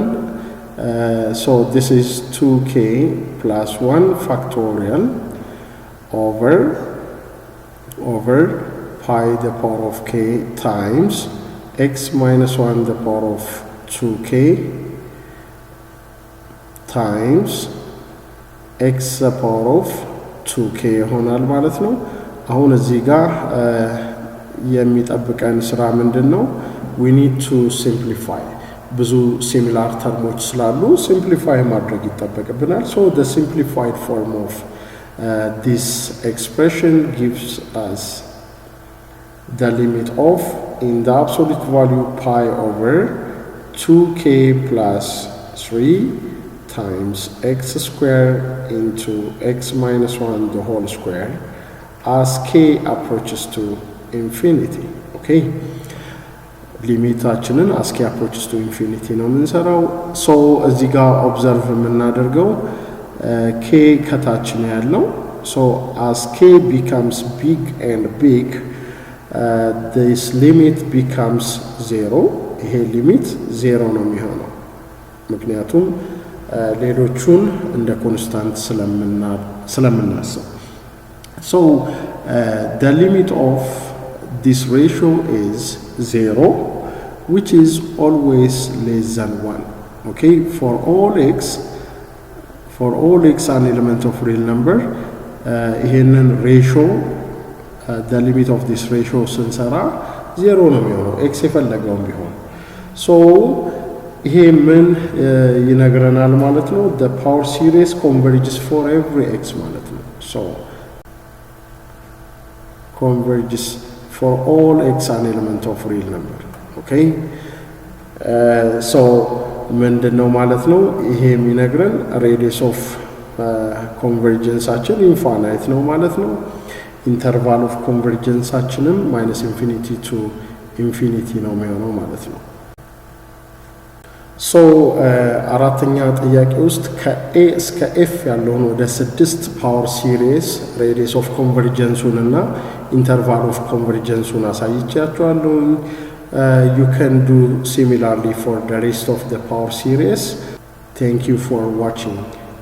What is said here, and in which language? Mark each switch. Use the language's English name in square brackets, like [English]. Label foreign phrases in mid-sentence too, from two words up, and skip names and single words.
[English] So this is 2k plus 1 factorial over pi the power of k times x minus 1 the power of 2k times x the power of 2k [Amharic] ይሆናል ማለት ነው። አሁን እዚህ ጋር የሚጠብቀን ስራ ምንድነው? [English] we need to simplify. ብዙ similar terms ስላሉ simplify [Amharic] ማድረግ ይጠበቅብናል. [English] So the simplified form of this expression gives us the limit of in the absolute value pi over 2k plus 3 times x square into x minus 1 the whole square as k approaches to infinity. Okay, ሊሚታችንን as k approaches to infinity [Amharic] ነው የምንሰራው. so እዚህ ጋር observe የምናደርገው k ከታች ነው ያለው. [English] so as k becomes big and big, this limit becomes 0. [Amharic] ይሄ ሊሚት 0 ነው የሚሆነው ምክንያቱም ሌሎቹን እንደ ኮንስታንት ስለምናስብ. [English] so the limit of this ratio is 0, which is always less than 1. Okay, for all x an element of real number, ይሄንን ratio the limit of this ratio [Amharic] ስንሰራ 0 ነው የሚሆነው x የፈለገውም ቢሆን። [English] so [Amharic] ይሄ ምን ይነግረናል ማለት ነው? [English] the power series converges for every x [Amharic] ማለት ነው። [English] so converges for all x an element of real number. [Amharic] okay, so ምንድነው ማለት ነው? ይሄ የሚነግረን [English] radius of convergence [Amharic] አችን ኢንፋይናይት ነው ማለት ነው። [English] interval of convergence [Amharic] አችንም [English] -infinity to infinity [Amharic] ነው የሚሆነው ማለት ነው። ሶ አራተኛ ጥያቄ ውስጥ ከa እስከ f ያለውን ወደ 6 [English] power series radius of convergence [Amharic] እና [English] interval of convergence [Amharic] አሳይቻችኋለሁ። [English] you can do similarly for the rest of the power series. Thank you for watching.